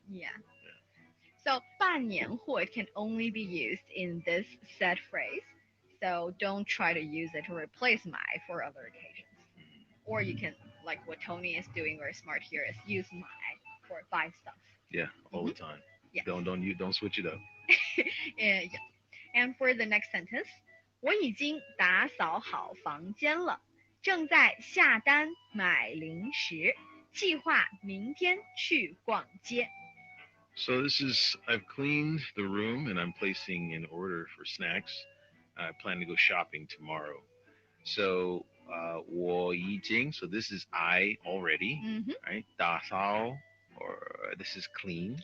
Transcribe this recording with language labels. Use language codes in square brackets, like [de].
[en] Yeah. So 半年货 can only be used in this set phrase. So don't try to use it to replace 买 for other occasions. Or you can, like what Tony is doing very smart here, is use 买 for buy stuff. Yeah, all the time. Yes. Don't switch it up. Yeah. And for the next sentence, [zh] 我已经打扫好房间了，正在下单买零食，计划明天去逛街。 [en] So this is I've cleaned the room and I'm placing an order for snacks. I plan to go shopping tomorrow. So [zh] 我已经 [en] so this is I already, right? 打扫 or this is clean.